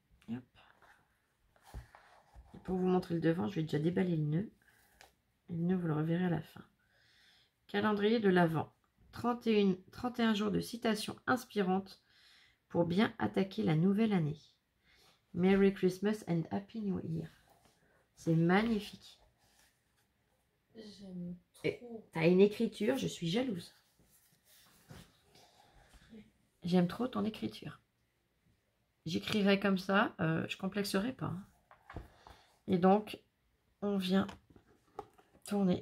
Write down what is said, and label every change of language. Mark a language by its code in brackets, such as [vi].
[fr] Hop. Et pour vous montrer le devant, je vais déjà déballer le nœud. Et le nœud, vous le reverrez à la fin. Calendrier de l'Avent. 31 jours de citations inspirantes pour bien attaquer la nouvelle année. [en] Merry Christmas and Happy New Year. [fr] C'est magnifique. J'aime trop. T'as une écriture, je suis jalouse. J'aime trop ton écriture. J'écrirais comme ça, je complexerais pas. Et donc, on vient tourner.